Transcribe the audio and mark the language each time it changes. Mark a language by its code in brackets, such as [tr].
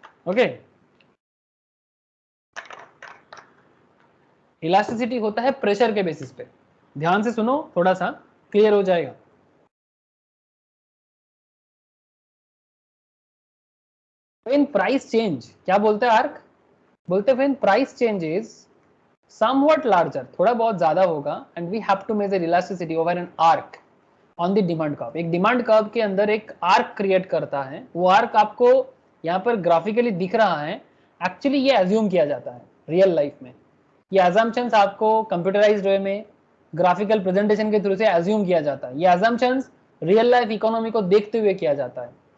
[hi] Okay, elasticity होता है pressure के बेसिस पे। ध्यान से सुनो, थोड़ा सा क्लियर हो जाएगा। व्हेन प्राइस चेंज, क्या बोलते हैं आर्क? बोलते हैं [en] when price changes somewhat larger, [hi] थोड़ा बहुत ज्यादा होगा, [en] and we have to measure elasticity over an arc on the demand curve। [hi] एक डिमांड कर्व के अंदर एक आर्क क्रिएट करता है, वो आर्क आपको यहाँ पर ग्राफिकली दिख रहा है। एक्चुअली ये एज्यूम किया जाता है रियल लाइफ में, ये अजम्पशंस आपको कंप्यूटराइज्ड वे में ग्राफिकल प्रेजेंटेशन के थ्रू से एज्यूम किया जाता है। ये अजम्पशंस रियल लाइफ इकोनॉमी को देखते हुए किया जाता है।